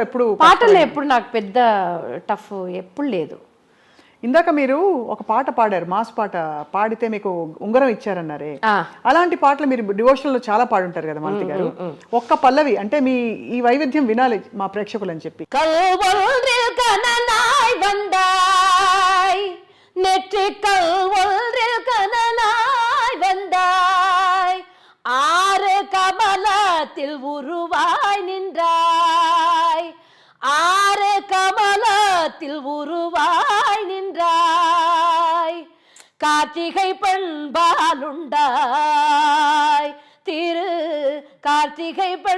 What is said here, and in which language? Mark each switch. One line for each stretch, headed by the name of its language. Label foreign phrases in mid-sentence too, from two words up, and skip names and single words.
Telugu: ఎప్పుడు నాకు పెద్ద టఫ్ ఎప్పుడు లేదు. ఇందాక మీరు ఒక పాట పాడారు, మాస్ పాట పాడితే మీకు ఉంగరం ఇచ్చారన్నారే, అలాంటి పాటలు మీరు డివోషనల్ లో చాలా పాడుంటారు కదా మాలతి గారు. ఒక్క పల్లవి అంటే మీ ఈ వైవిధ్యం వినాలి మా ప్రేక్షకులు అని చెప్పి.
Tamil: நெற்றிக்கல் ஒன்றில் கனலாய் வந்தாய், 6 கமலத்தில் உருவாய் நின்றாய், 6 கமலத்தில் உருவாய் நின்றாய், கார்த்திகை பெண்பாலுண்டாய், திரு கார்த்திகை